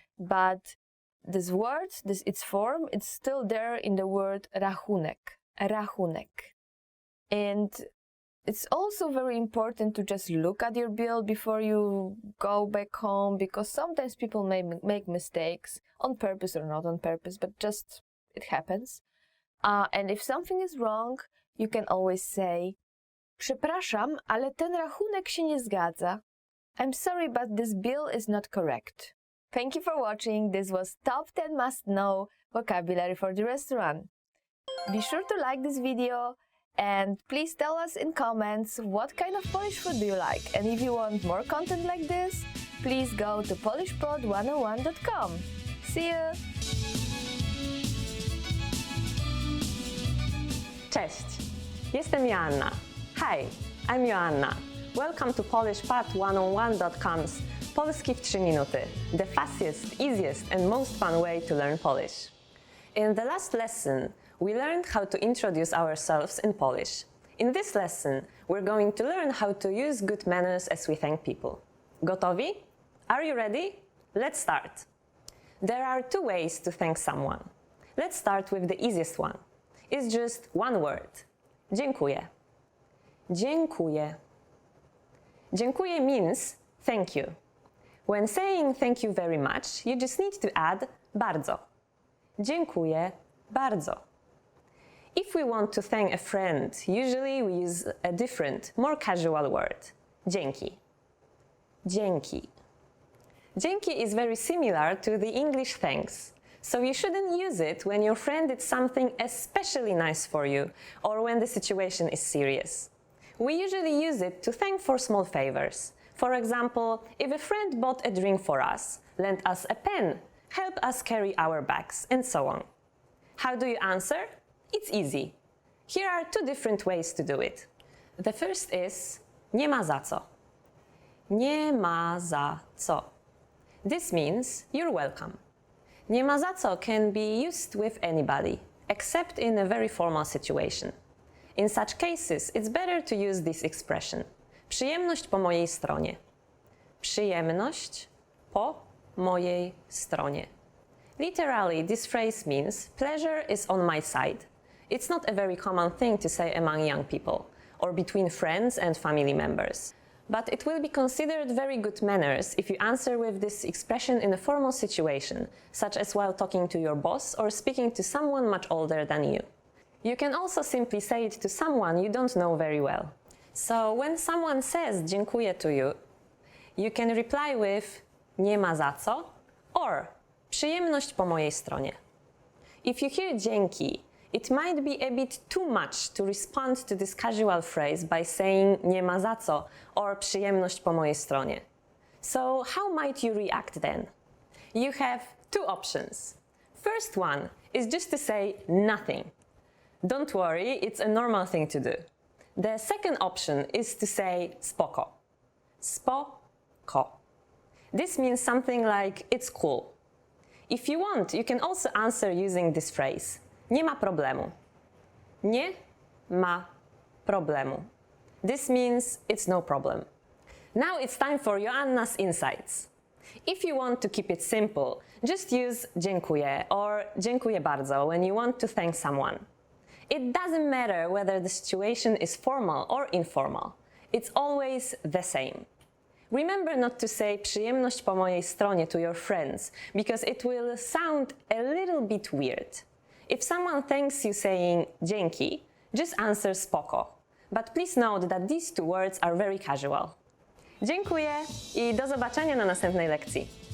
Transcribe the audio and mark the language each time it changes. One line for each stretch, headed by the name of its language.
English: But this word, its form, it's still there in the word rachunek. Rachunek. And it's also very important to just look at your bill before you go back home, because sometimes people may make mistakes on purpose or not on purpose, but just it happens. And if something is wrong, you can always say
Polish: przepraszam, ale ten rachunek się nie zgadza.
English: I'm sorry, but this bill is not correct. Thank you for watching. This was Top 10 Must Know Vocabulary for the Restaurant. Be sure to like this video and please tell us in comments what kind of Polish food do you like. And if you want more content like this, please go to polishpod101.com. See you!
Polish: Cześć, jestem Joanna.
English: Hi, I'm Joanna. Welcome to polishpod101.com's Polski w 3 minuty, the fastest, easiest and most fun way to learn Polish. In the last lesson, we learned how to introduce ourselves in Polish. In this lesson, we're going to learn how to use good manners as we thank people.
Polish: Gotowi?
English: Are you ready? Let's start. There are 2 ways to thank someone. Let's start with the easiest one. It's just one word. Dziękuję. Dziękuję. Dziękuję means thank you. When saying thank you very much, you just need to add bardzo.
Polish: Dziękuję bardzo.
English: If we want to thank a friend, usually we use a different, more casual word. Dzięki. Dzięki. Dzięki is very similar to the English thanks, so you shouldn't use it when your friend did something especially nice for you or when the situation is serious. We usually use it to thank for small favors. For example, if a friend bought a drink for us, lent us a pen, helped us carry our bags, and so on. How do you answer? It's easy. Here are two different ways to do it. The first is
Polish: nie ma za co. Nie ma za co.
English: This means you're welcome. Nie ma za co can be used with anybody, except in a very formal situation. In such cases, it's better to use this expression.
Polish: Przyjemność po mojej stronie. Przyjemność po mojej stronie.
English: Literally, this phrase means pleasure is on my side. It's not a very common thing to say among young people, or between friends and family members. But it will be considered very good manners if you answer with this expression in a formal situation, such as while talking to your boss or speaking to someone much older than you. You can also simply say it to someone you don't know very well. So when someone says dziękuję to you, you can reply with
Polish: nie ma za co
English: or
Polish: przyjemność po mojej stronie.
English: If you hear dzięki, it might be a bit too much to respond to this casual phrase by saying
Polish: nie ma za co
English: or
Polish: przyjemność po mojej stronie.
English: So how might you react then? You have two options. First one is just to say nothing. Don't worry, it's a normal thing to do. The second option is to say spoko. Spoko. This means something like it's cool. If you want, you can also answer using this phrase.
Polish: Nie ma problemu. Nie ma problemu.
English: This means it's no problem. Now it's time for Joanna's insights. If you want to keep it simple, just use dziękuję or
Polish: dziękuję bardzo
English: when you want to thank someone. It doesn't matter whether the situation is formal or informal. It's always the same. Remember not to say
Polish: przyjemność po mojej stronie
English: to your friends, because it will sound a little bit weird. If someone thanks you saying dzięki, just answer spoko. But please note that these two words are very casual.
Polish: Dziękuję i do zobaczenia na następnej lekcji.